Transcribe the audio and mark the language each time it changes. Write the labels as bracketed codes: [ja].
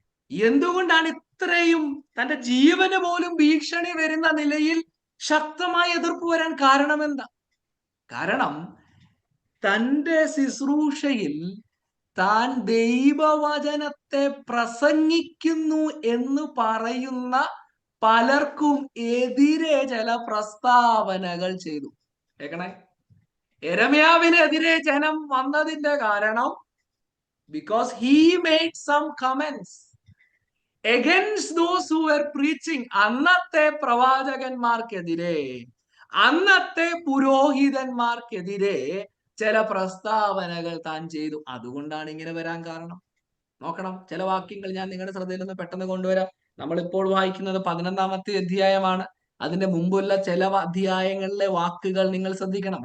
[ml] എന്തുകൊണ്ടാണ് ഇത്രയും തന്റെ ജീവന് പോലും ഭീഷണി വരുന്ന നിലയിൽ ശക്തമായ എതിർപ്പ് വരാൻ കാരണം എന്താ? കാരണം തന്റെ ശുശ്രൂഷയിൽ താൻ ദൈവവചനത്തെ പ്രസംഗിക്കുന്നു എന്ന് പറയുന്ന പലർക്കും എതിരെ ചില പ്രസ്താവനകൾ ചെയ്തു. കേൾക്കണേ, യെരമ്യാവിനെതിരെ ജനം വന്നതിന്റെ കാരണം, [en] because he made some comments against those who were preaching. [ml] അന്നത്തെ പ്രവാചകന്മാർക്കെതിരെ, അന്നത്തെ പുരോഹിതന്മാർക്കെതിരെ ചില പ്രസ്താവനകൾ താൻ ചെയ്തു. അതുകൊണ്ടാണ് ഇങ്ങനെ വരാൻ കാരണം. നോക്കണം, ചില വാക്യങ്ങൾ ഞാൻ നിങ്ങളുടെ ശ്രദ്ധയിൽ നിന്ന് പെട്ടെന്ന് കൊണ്ടുവരാം. നമ്മളിപ്പോൾ വായിക്കുന്നത് 11-ാമത്തെ അധ്യായമാണ്. അതിന്റെ മുമ്പുള്ള ചില അധ്യായങ്ങളിലെ വാക്കുകൾ നിങ്ങൾ ശ്രദ്ധിക്കണം.